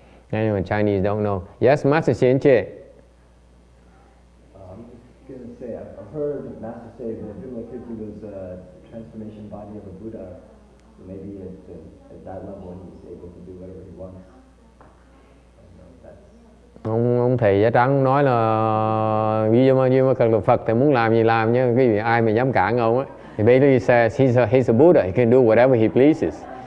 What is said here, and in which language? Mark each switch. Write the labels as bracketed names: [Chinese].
[English] Anyone Chinese don't know. Yes, Master Xianqie. I'm just going to say, I've heard Master say that Vimalakirti was a transformation body of a Buddha. So maybe at that level he's able to do whatever he wants. [Vietnamese] Ông thầy da trắng nói là Vimalakirti Phật thì muốn làm gì làm nhé, cái gì ai mà dám cản ông á. [English] He basically says he's a Buddha, he can do whatever he pleases.